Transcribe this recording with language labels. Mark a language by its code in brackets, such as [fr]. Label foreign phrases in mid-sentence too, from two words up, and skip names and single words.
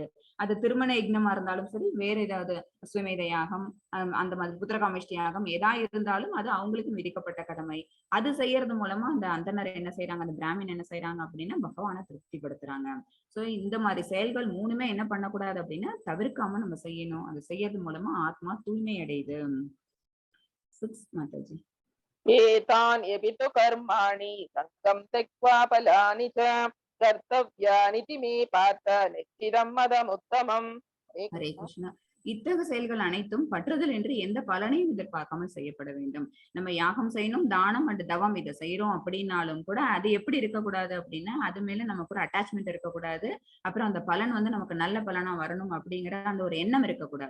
[ta] அது திருமண யஜ்ஞமா இருந்தாலும் சரி, வேற ஏதாவது அஸ்வமேத யாகம், அந்த மாதிரி புத்திரகாமேஷ்டி யாகம் எதா இருந்தாலும் அது அவங்களுக்கு விதிக்கப்பட்ட கடமை. அது செய்யறது மூலமா அந்த அந்தனர் என்ன செய்யறாங்க, அந்த பிராமின் என்ன செய்யறாங்க அப்படின்னா பகவானை திருப்திப்படுத்துறாங்க. சோ இந்த மாதிரி செயல்கள் மூணுமே என்ன பண்ணக்கூடாது அப்படின்னா தவிர்க்காம நம்ம செய்யணும். அது செய்யறது மூலமா ஆத்மா தூய்மை அடையுது. 6 மாதாஜி. [sa] एतान् यपि तु कर्माणि सङ्गं त्यक्त्वा फलानि च कर्तव्यानिति मे पार्थ निश्चितं मदमुत्तमम्. हरे ஹரே कृष्ण. கிருஷ்ணா. [ta] இத்தகு செயல்கள் அனைத்தும் பற்றுதல் என்று எந்த பலனையும் எதிர்பார்க்காமல் செய்யப்பட வேண்டும். நம்ம யாகம் செய்யணும், தானம் அண்ட் தவம் இதை செய்யறோம் அப்படின்னாலும் கூட அது எப்படி இருக்கக்கூடாது அப்படின்னா அது மேல நமக்கு ஒரு அட்டாச்மெண்ட் இருக்கக்கூடாது. அப்புறம் அந்த பலன் வந்து நமக்கு நல்ல பலனா வரணும் அப்படிங்கிற அந்த ஒரு எண்ணம் இருக்கக்கூடாது.